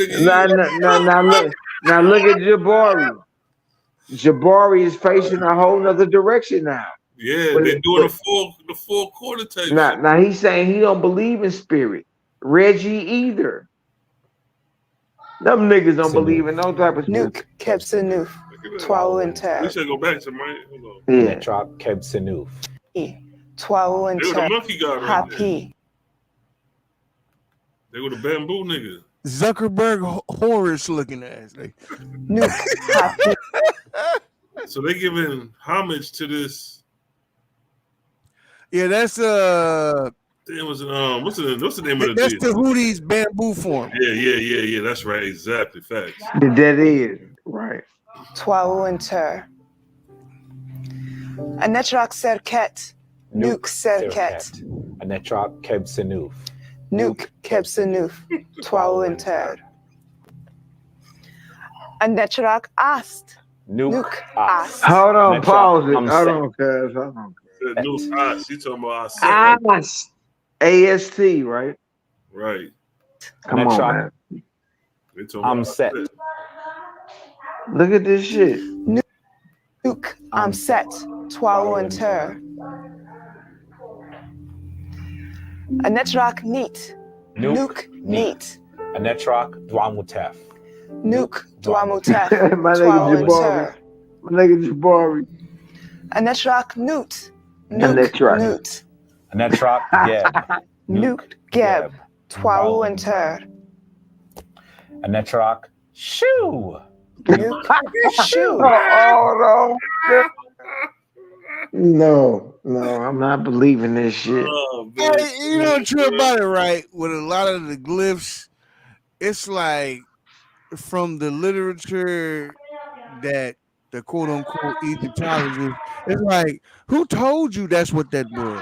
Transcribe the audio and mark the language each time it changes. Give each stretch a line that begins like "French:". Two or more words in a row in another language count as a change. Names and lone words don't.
English: Now look at Jabari. Jabari is facing a whole nother direction now. Yeah, they're doing the four quarter type. Now he's saying he don't believe in spirit. Reggie either. Them niggas don't believe in no type of spirit.
Ancient Egyptian: Nuke kebsenuf. Twawunter.
English: We should go back to my. Hold on.
Ancient Egyptian: Anetrak kebsenuf. Twawunter.
English: They were the monkey guy right happy. They were the bamboo nigga. Zuckerberg Horace looking ass.
Ancient Egyptian: Nuke happy.
English: So they giving homage to this. Yeah, that's what's the name of the that's deal? the Hootie's bamboo form. Yeah. That's right. Exactly. Facts. That is right.
Ancient Egyptian: Twawunter. Anetrak serket. Nuke serket. Anetrak kebsenuf. Nuke kebsenuf. Twawunter. Anetrak ast. Nuke ast.
English: Hold on, pause it. I'm Hold on, cuz.
Ancient Egyptian: Nuke ast.
English: You talking about Ast. AST, right? Right. Come on, man. I'm set. Look at this shit.
Ancient Egyptian: Nuke I'm set. Twawunter. Anetrak neat. Nuke neat. Anetrak dwamutef. Nuke dwamutef.
English: My nigga Jabari.
Ancient Egyptian: Anetrak newt. Nuke newt. Anetrak geb. Nuke geb. Twawunter. Anetrak shoe. Nuke shoe.
English: No, I'm not believing this shit. Hey, you know true about it, right? With a lot of the glyphs, it's like from the literature that the quote unquote Egyptologists, it's like, who told you that's what that was?